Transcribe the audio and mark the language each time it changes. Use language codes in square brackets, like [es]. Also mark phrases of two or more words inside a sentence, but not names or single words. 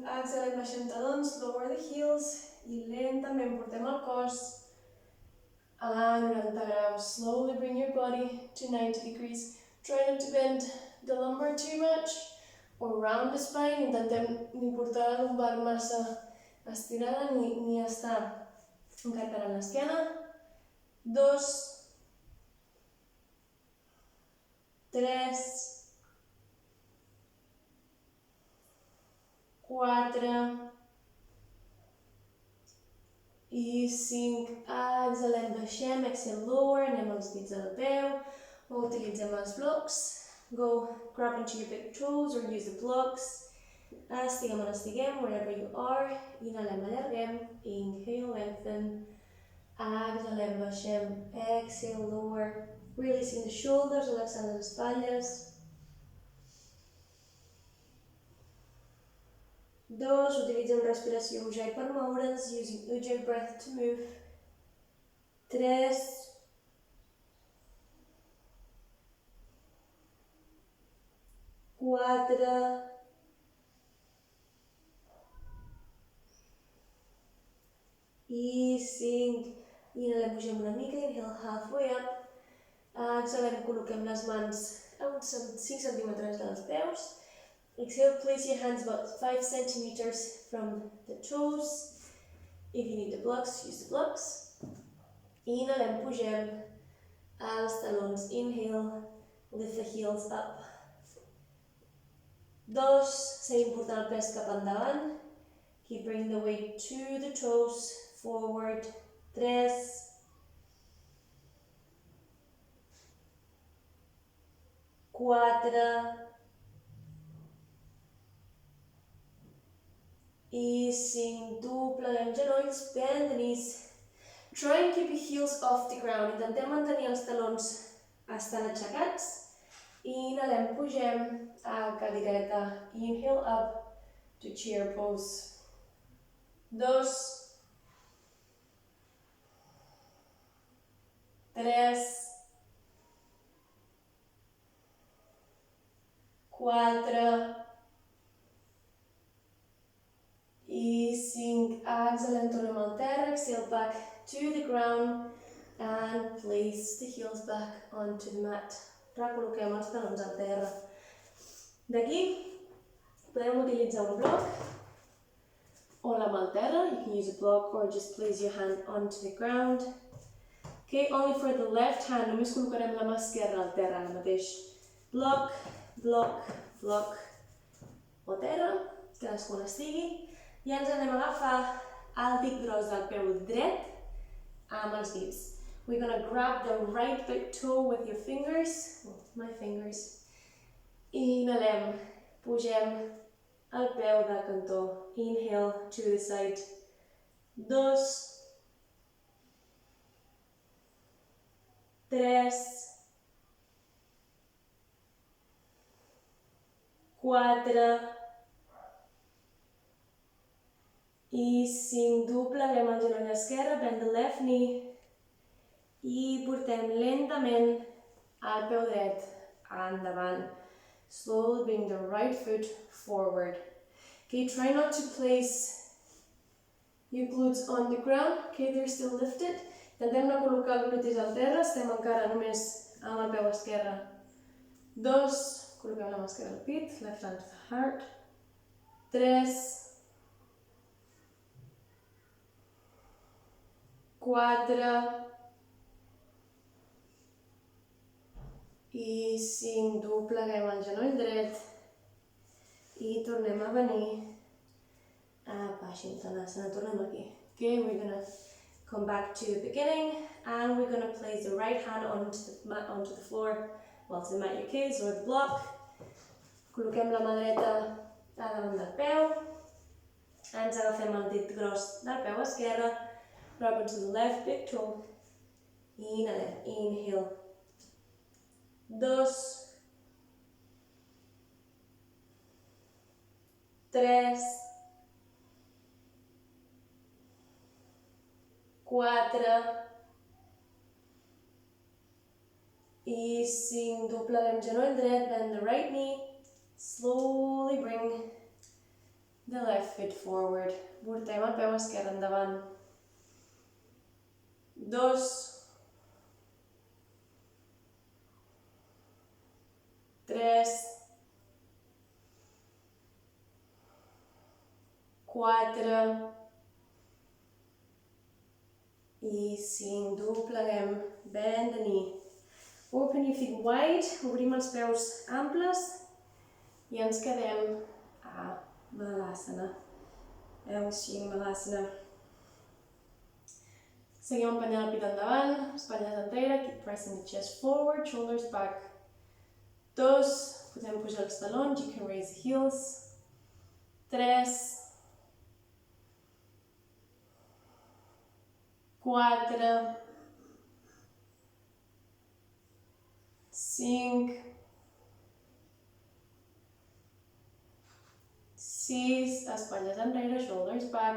[ca] Exhalem, baixem talons, [en] lower the heels [ca] i lentament portem el cos a 90 graus. [en] Slowly bring your body to 90 degrees. Try not to bend the lumbar too much or round the spine. [ca] Intentem ni portar la lumbar massa estirada ni estar encarcarant l'esquena. 2, 3, 4 i 5. Exhalem, baixem, [en] exhale, lower, [ca] anem als dits del peu, o utilitzem els blocs. [en] Go grab into your big toes or use the blocks. [ca] Estiguem on estiguem, [en] wherever you are. [ca] Inhalem, allarguem, [en] inhale, lengthen. [ca] Exhalem, baixem, [en] exhale, lower. Releasing the shoulders, [ca] relaxant les espatlles. 2, utilitzem respiració ujjayi per moure'ns, [en] using ujjayi breath to move. [ca] 3, 4 i 5. Inhalem, pugem una mica, [en] inhale halfway up. [ca] Exhalem, col·loquem les mans a uns 5 centímetres dels peus. [en] Exhale, place your hands about 5 centimeters from the toes. If you need the blocks, use the blocks. [ca] Inhalem, pugem. els talons. [en] Inhale, lift the heels up. [ca] 2, seguim portant el pes cap endavant. [en] Keep bringing the weight to the toes, forward. [ca] 3, 4, i 5. Dobleguem genolls, [en] bend the knees. Try and keep your heels off the ground. [ca] Intentem mantenir els talons estan aixecats. Inhalem, pugem a cadireta. [en] Inhale up to chair pose. [ca] 2, 3, 4 i 5. Exhalem, tornem al terra. [en] Exhale back to the ground and place the heels back onto the mat. [ca] Recol·loquem els talons al terra. D'aquí podem utilitzar un bloc o la mà al terra. [en] You can use a block or just place your hand onto the ground. Okay, only for the left hand, [ca] només col·locarem la mà esquerra al terra ara mateix. Bloc, bloc, bloc o terra, cadascun estigui. I ens anem a agafar el dit gros del peu dret amb els dits. [en] We're going to grab the right big toe with your fingers, my fingers. [ca] Inhalem, pugem el peu de cantó. [en] Inhale to the side. 2, 3, 4 i 5. [ca] Dobleguem el genoll esquerre, [en] bend the left knee [ca] i portem lentament el peu dret endavant. [en] Slowly bring the right foot forward. Okay, try not to place your glutes on the ground. Okay, they're still lifted. [ca] Intentem no col·locar els glutis al terra, estem encara només amb el peu esquerre. 2, col·loquem la mà esquerra al pit, [en] left hand to the heart. [ca] 3, 4 i 5. Dobleguem el genoll dret i tornem a venir a Padmasana. Tornem aquí. [en] Okay, we're going to come back to the beginning and we're going to place the right hand onto the floor, well, to the mat, your kids, or the block. [ca] Col·loquem la mà dreta a davant del peu. Ens agafem el dit gros del peu esquerre, [en] drop into the left big toe. [ca] Inhalem, inhale. 2, 3, 4 i 5. Dobleguem genoll dret, [en] bend the right knee. Slowly bring the left foot forward. [ca] Portem el peu esquerre endavant. 2, 3, 4 i 5. Dobleguem, [en] bend the knee. Open your feet wide, [ca] obrim els peus amples i ens quedem a Malasana. Malasana. Seguim empenyant el pit endavant, espatlles enrere, [en] keep pressing the chest forward, shoulders back. [ca] 2, podem pujar els talons, [en] you can raise the heels. [ca] 3, 4, 5, 6, espatlles enrere, [en] shoulders back.